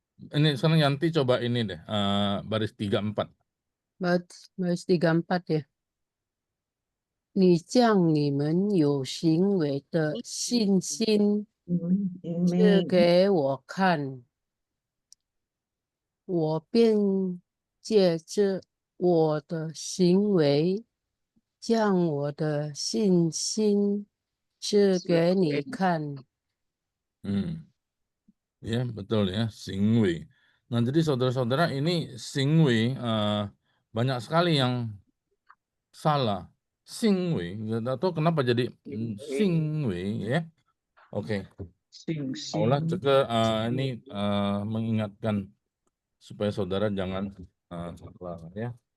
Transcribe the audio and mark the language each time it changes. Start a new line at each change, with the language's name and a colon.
Indonesian: Ini sekarang Yanti coba ini deh, baris 3, 4. baris 3, 4 ya.
Chinese: 你将你们有行为的信心指给我看，我便借着我的行为，将我的信心指给你看。
Indonesian: Ya, betul ya, singwei. Nah, jadi saudara-saudara ini singwei banyak sekali yang salah. Singwei, nggak tahu kenapa jadi singwei ya. Oke. Allah juga ini mengingatkan supaya saudara jangan salah ya.